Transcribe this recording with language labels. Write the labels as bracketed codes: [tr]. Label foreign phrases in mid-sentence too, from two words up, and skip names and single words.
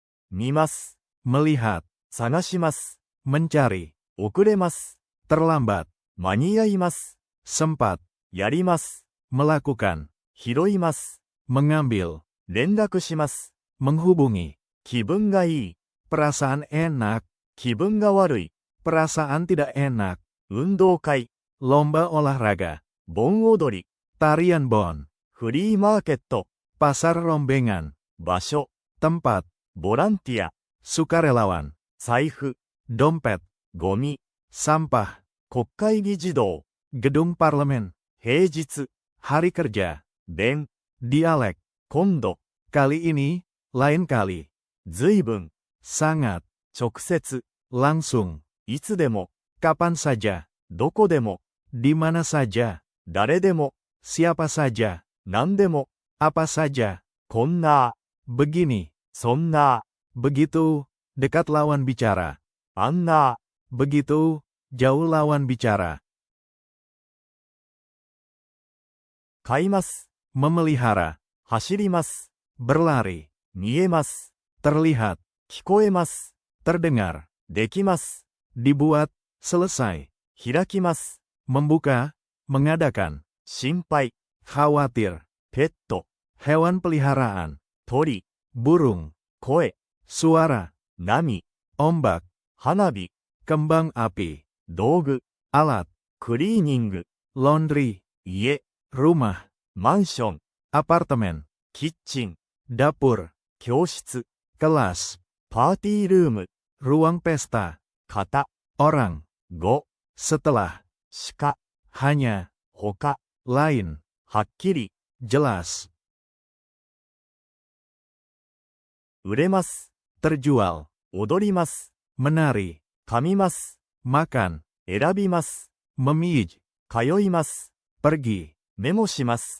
[ja] 見ます。 [id] melihat, [ja] 探します。 [id] mencari, [ja] 遅れます。 [id] terlambat, [ja] 間に合います。 [id] sempat, [ja] やります。 [id] melakukan, [ja] 拾います。 [id] mengambil, [ja] 連絡します。 [id] menghubungi, [ja] 気分がいい。 [id] perasaan enak, [ja] 気分が悪い。 [id] perasaan tidak enak, [ja] 運動会。 [id] lomba olahraga, [ja] 盆踊り。 [id] tarian bon, [ja] フリーマーケット。 [id] pasar rombengan, [ja] 場所。 [id] tempat, [ja] ボランティア。 [id] sukarelawan, [ja] 財布。 [id] dompet, [ja] ゴミ。 [id] sampah, [ja] 国会議事堂。 [id] gedung parlemen, [ja] 平日。 [id] hari kerja, [ja] 弁。 [id] dialek, [ja] 今度。 [id] kali ini, lain kali, [ja] 随分。 [id] sangat, [ja] 直接。 [id] langsung, [ja] いつでも。 [id] kapan saja, [ja] どこでも。 [id] di mana saja, [ja] 誰でも。 [id] siapa saja, [ja] 何でも。 [id] apa saja, [ja] こんな。 [id] begini, [ja] そんな。 [id] begitu, dekat lawan bicara, [ja] あんな。 [id] begitu, jauh lawan bicara, [ja] 飼います。 [id] memelihara, [ja] 走ります。 [id] berlari, [ja] 見えます。 [id] terlihat, [ja] 聞こえます。 [id] terdengar, [ja] できます。 [id] dibuat, selesai, [ja] 開きます。 [id] membuka, mengadakan, [ja] 心配。 [id] khawatir, [ja] ペット。 [id] hewan peliharaan, [ja] 鳥。 [id] burung, [ja] 声。 [id] suara, [ja] 波。 [id] ombak, [ja] 花火。 [id] kembang api, [ja] 道具。 [id] alat, [ja] クリーニング。 [id] laundry, [ja] 家。 [id] rumah, [ja] マンション。 [id] apartemen, [ja] キッチン。 [id] dapur, [ja] 教室。 [id] kelas, [ja] パーティールーム。 [id] ruang pesta, [ja] 型。 [id] orang, [ja] 語。 [id] setelah, [ja] しか。 [id] hanya, [ja] 他。 [id] lain, [ja] はっきり。 [id] jelas, [ja] 売れます。 [id] terjual, [ja] 踊ります。 [id] menari, [ja] 噛みます。 [id] makan, [ja] 選びます。 [id] memij, [ja] 通います。 [id] pergi, [ja] メモします。